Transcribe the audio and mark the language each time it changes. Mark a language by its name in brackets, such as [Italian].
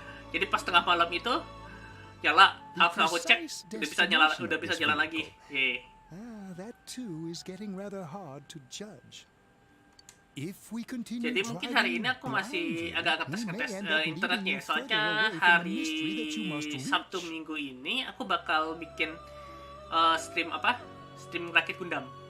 [Indonesian] Jadi pas tengah malam itu nyala, aku cek udah bisa jalan lagi. [English] That too is getting rather hard to judge. If we continue [Indonesian] Jadi mungkin hari ini aku masih agak ngetes internetnya. Soalnya hari Sabtu Minggu ini aku bakal bikin stream rakit Gundam.